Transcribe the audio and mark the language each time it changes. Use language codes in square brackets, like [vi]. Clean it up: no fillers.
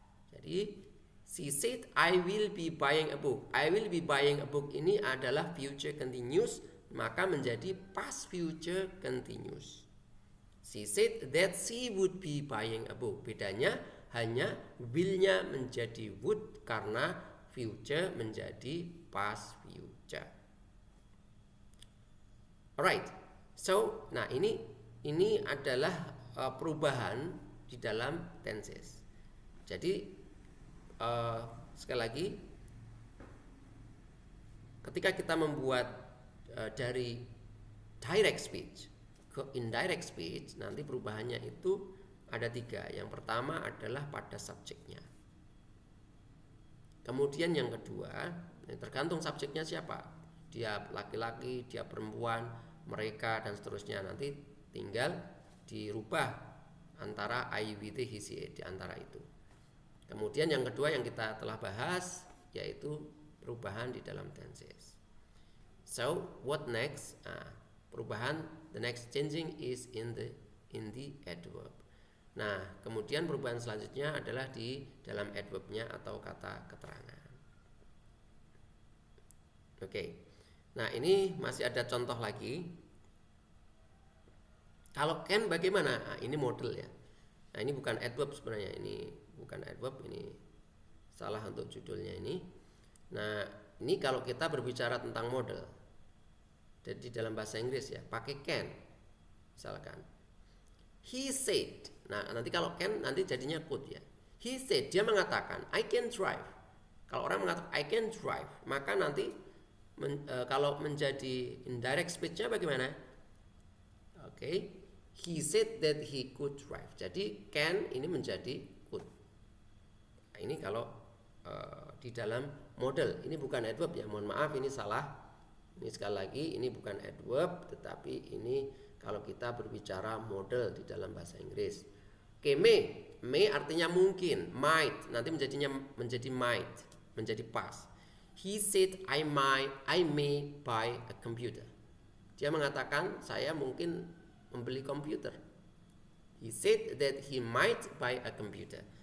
[en] Jadi she said I will be buying a book. [id] I will be buying a book ini adalah future continuous, maka menjadi past future continuous. [en] She said that she would be buying a book. [id] Bedanya hanya will-nya menjadi would karena future menjadi past future. Alright. So, nah ini adalah perubahan di dalam tenses. Jadi sekali lagi, ketika kita membuat dari direct speech ke indirect speech, nanti perubahannya itu ada 3. Yang pertama adalah pada subjeknya. Kemudian yang kedua, tergantung subjeknya siapa. Dia laki-laki, dia perempuan, mereka dan seterusnya. Nanti tinggal dirubah antara I, we, they, he, she, it di antara itu. Kemudian yang kedua yang kita telah bahas yaitu perubahan di dalam tenses. [en] So what next? Perubahan, the next changing is in the adverb. [id] Nah, kemudian perubahan selanjutnya adalah di dalam adverb-nya atau kata keterangan. Oke. Nah, ini masih ada contoh lagi. Kalau can bagaimana? Nah, ini model ya. Nah, ini bukan adverb sebenarnya, ini bukan adverb, ini salah untuk judulnya ini. Nah, ini kalau kita berbicara tentang model. Jadi dalam bahasa Inggris ya, pakai can. Misalkan he said. Nah, nanti kalau can nanti jadinya could ya. He said, dia mengatakan I can drive. Kalau orang mengatakan I can drive, maka nanti kalau menjadi indirect speech-nya bagaimana? Oke. [en] He said that he could drive. [id] Jadi can ini menjadi could. Nah, ini kalau di dalam model. Ini bukan adverb ya, mohon maaf ini salah. Ini sekali lagi ini bukan adverb, tetapi ini kalau kita berbicara model di dalam bahasa Inggris. Oke, may artinya mungkin, might nanti menjadi might, menjadi past. [en] He said I may buy a computer. Dia mengatakan saya mungkin membeli komputer. He said that he might buy a computer.